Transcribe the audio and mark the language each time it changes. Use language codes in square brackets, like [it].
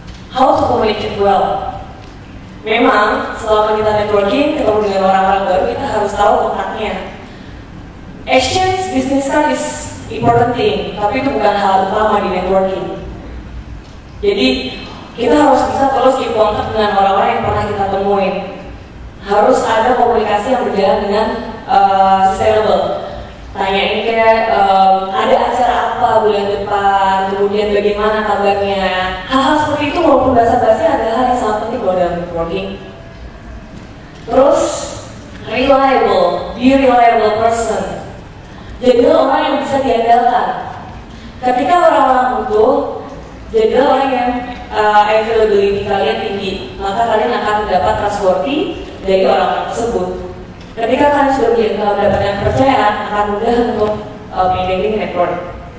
[en] How to communicate well? [id] Memang selama kita networking, ketemu dengan orang-orang baru, kita harus tahu kontaknya. [en] Exchange business card is important thing, [id] tapi itu bukan hal utama di [en] networking. [id] Jadi kita harus bisa terus keep kontak dengan orang-orang yang pernah kita temuin. Harus ada komunikasi yang berjalan dengan sustainable. tanyain kayak ada acara apa bulan depan, kemudian bagaimana kabarnya. Hal-hal seperti itu walaupun basa-basi adalah hal yang sangat penting kalau dalam networking. Terus [en] reliable, be reliable person. [id] Jadilah orang yang bisa diandalkan. Ketika orang-orang butuh, jadilah orang yang availability kalian tinggi, maka kalian akan mendapat trustworthy dari orang-orang tersebut. Ketika kalian sudah mendapatkan kepercayaan, akan mudah untuk maintaining network.